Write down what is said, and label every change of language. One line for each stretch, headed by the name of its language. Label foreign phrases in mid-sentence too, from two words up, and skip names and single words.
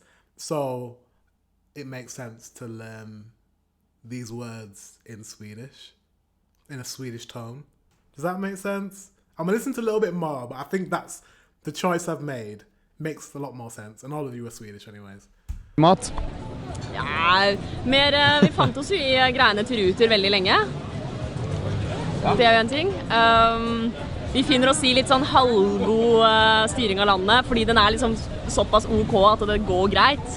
English: So it makes sense to learn these words in Swedish, in a Swedish tone. Does that make sense? I'm going to listen to a little bit more, but I think that's the choice I've made. Makes a lot more sense. And all of you are Swedish anyways.
Norwegian: Mat? Ja, vi fant oss jo i greiene til Ruter veldig lenge. Det er jo en ting. Vi finner oss i litt sånn halvgod styring av landet, fordi den er liksom såpass OK at det går greit.